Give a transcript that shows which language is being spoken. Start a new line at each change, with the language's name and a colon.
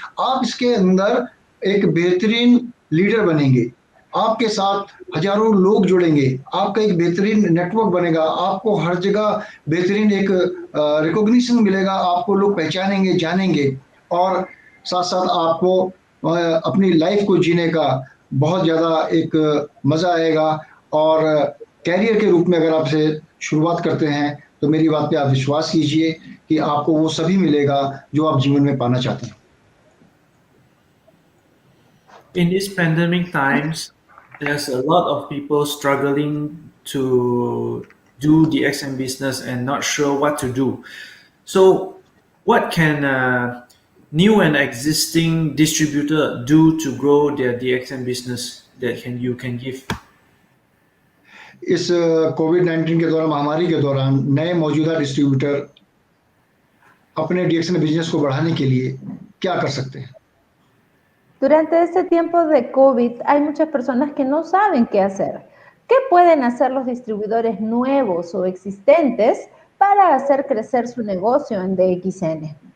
Hindi: आप इसके अंदर एक बेहतरीन लीडर बनेंगे, आपके साथ हजारों लोग जुड़ेंगे, आपका एक बेहतरीन नेटवर्क बनेगा, आपको हर जगह बेहतरीन एक रिकॉग्निशन मिलेगा, आपको लोग पहचानेंगे, जानेंगे और साथ साथ आपको अपनी लाइफ को जीने का बहुत ज़्यादा एक मज़ा आएगा। और कैरियर के रूप में अगर आपसे शुरुआत करते हैं तो मेरी बात पे आप विश्वास कीजिए कि आपको वो सभी मिलेगा जो आप जीवन में पाना चाहते हैं।
English: In these pandemic times, there's a lot of people struggling to do the XM business and not sure what to do. So, what can a new and existing distributor do to grow their DXM business that you can give?
Hindi: इस कोविड-19 के दौरान, महामारी के दौरान नए मौजूदा distributor अपने DXN business को बढ़ाने के लिए क्या कर सकते हैं?
Spanish: Durante este tiempo de COVID hay muchas personas que no saben qué hacer. ¿Qué pueden hacer los distribuidores nuevos o existentes para hacer crecer su negocio en DXN.